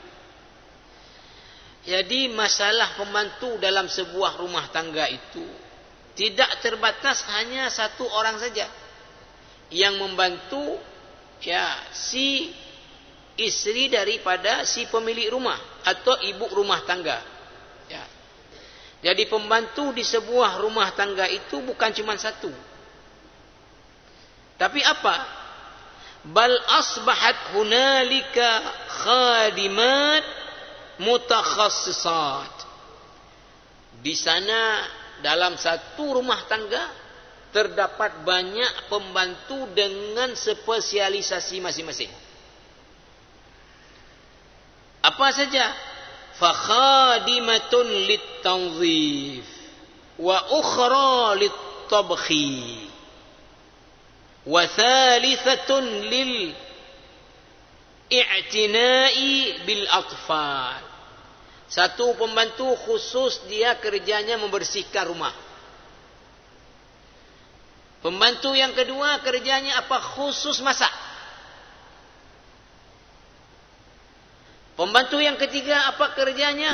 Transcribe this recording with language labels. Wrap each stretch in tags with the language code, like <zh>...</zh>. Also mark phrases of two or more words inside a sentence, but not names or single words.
<id>Jadi masalah pembantu dalam sebuah rumah tangga itu tidak terbatas hanya satu orang saja yang membantu ya si istri daripada si pemilik rumah atau ibu rumah tangga. Ya. Jadi pembantu di sebuah rumah tangga itu bukan cuma satu. Tapi apa?</id> <ar>بل أصبحت هنالك خادمات متخصصات.</ar> <id>Di sana dalam satu rumah tangga terdapat banyak pembantu dengan spesialisasi masing-masing. Apa saja?</id> <ar>فخادمة للتنظيف وأخرى للطبخ وثالثة للاعتناء بالأطفال.</ar> <id>Satu pembantu khusus dia kerjanya membersihkan rumah. Pembantu yang kedua kerjanya apa? Khusus masak. Pembantu yang ketiga apa kerjanya?</id>